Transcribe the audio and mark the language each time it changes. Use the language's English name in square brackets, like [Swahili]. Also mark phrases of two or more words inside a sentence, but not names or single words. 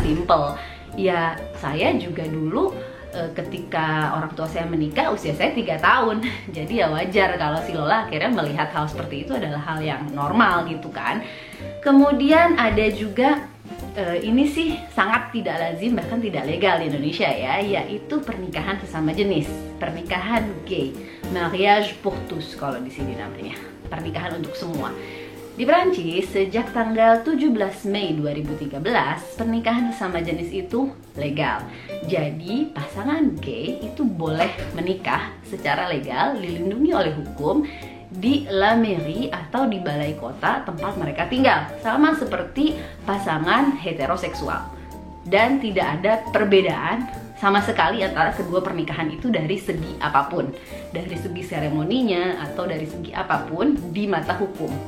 [Indonesian] Jawabannya Lola simple, ya saya juga dulu ketika orang tua saya menikah usia saya 3 tahun. Jadi ya wajar kalau si Lola akhirnya melihat hal seperti itu adalah hal yang normal gitu kan. Kemudian ada juga ini sih sangat tidak lazim, bahkan tidak legal di Indonesia ya, yaitu pernikahan sesama jenis, pernikahan gay, [French] mariage pour tous [Indonesian] kalau di sini namanya, pernikahan untuk semua. Di Prancis, sejak tanggal 17 Mei 2013, pernikahan sesama jenis itu legal. Jadi, pasangan gay itu boleh menikah secara legal, dilindungi oleh hukum di [French] la mairie [Indonesian] atau di balai kota tempat mereka tinggal, sama seperti pasangan heteroseksual. Dan tidak ada perbedaan sama sekali antara kedua pernikahan itu dari segi apapun, dari segi seremoninya atau dari segi apapun di mata hukum.